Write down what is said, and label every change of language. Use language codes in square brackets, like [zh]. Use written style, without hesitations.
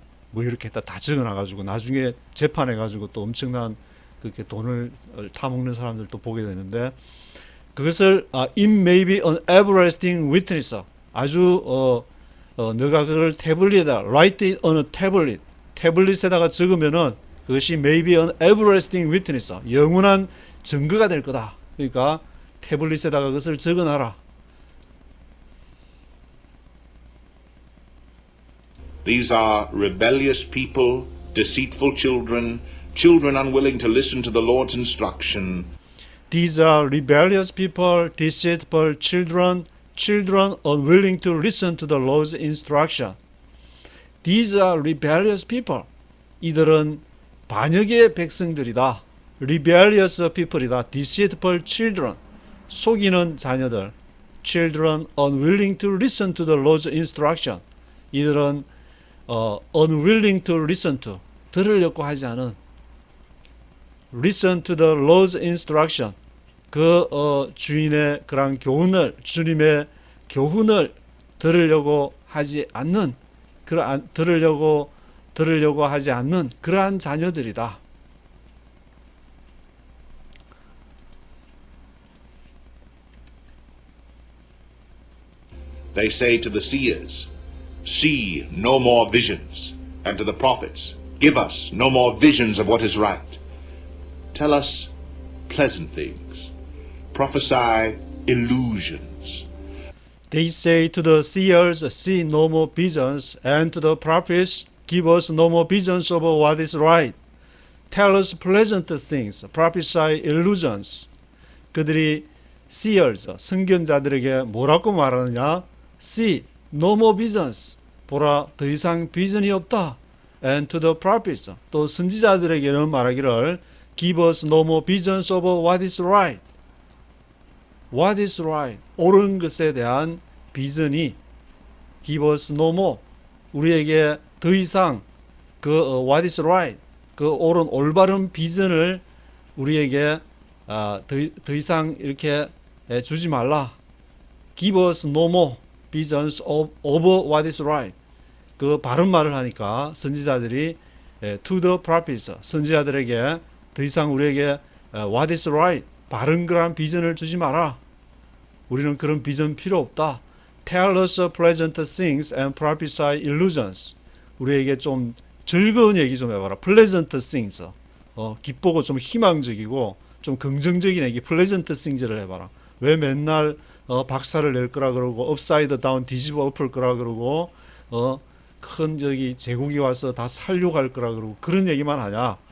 [ko] 뭐 이렇게 다 적어놔가지고 나중에 재판해가지고 또 엄청난 그렇게 돈을 타먹는 사람들도 보게 되는데, 그것을 [en] it may be an everlasting witness, [ko] 아주 너가 그걸 태블릿에다 [en] write it on a tablet, [ko] 태블릿에다가 적으면은 그것이 [en] may be an everlasting witness, [ko] 영원한 증거가 될 거다. 그러니까 태블릿에다가 그것을 적어놔라. [en] These are rebellious people, deceitful children, children unwilling to listen to the Lord's instruction. These are rebellious people, deceitful children, children unwilling to listen to the Lord's instruction. These are rebellious people. [ko] 이들은 반역의 백성들이다. [en] rebellious people이다. deceitful children, [ko] 속이는 자녀들. [en] children unwilling to listen to the Lord's instruction. [ko] 이들은 [en] unwilling to listen to, [ko] 들으려고 하지 않은, [en] listen to the Lord's instruction, [ko] 그 주인의 그런 교훈을, 주님의 교훈을 들으려고 하지 않는, 들으려고 하지 않는 그러한 자녀들이다. [en] They say to the seers, see no more visions, and to the prophets, give us no more visions of what is right. Tell us pleasant things. Prophesy illusions. They say to the seers, see no more visions, and to the prophets, give us no more visions of what is right. Tell us pleasant things, prophesy illusions. [ko] 그들이 seers, 선견자들에게 뭐라고 말하느냐? [en] See no more visions, [ko] 보라 더 이상 비전이 없다. [en] And to the prophets, [ko] 또 선지자들에게는 말하기를 [en] give us no more visions of what is right. What is right? [ko] 옳은 것에 대한 비전이 [en] give us no more, [ko] 우리에게 더 이상 그 [en] what is right, [ko] 그 옳은 올바른 비전을 우리에게 더 이상 이렇게 주지 말라. [en] Give us no more visions of what is right. [ko] 그 바른 말을 하니까 선지자들이 [en] to the prophets, [ko] 선지자들에게 더 이상 우리에게 [en] what is right, [ko] 바른 그런 비전을 주지 마라. 우리는 그런 비전 필요 없다. [en] Tell us pleasant things and prophesy illusions. [ko] 우리에게 좀 즐거운 얘기 좀 해봐라. [en] Pleasant things. [ko] 기쁘고 좀 희망적이고 좀 긍정적인 얘기, [en] pleasant things [ko] 를 해봐라. 왜 맨날 박살을 낼 거라 그러고 [en] upside down [ko] 뒤집어 엎을 거라 그러고 큰 저기 제국이 와서 다 살려갈 거라 그러고 그런 얘기만 하냐.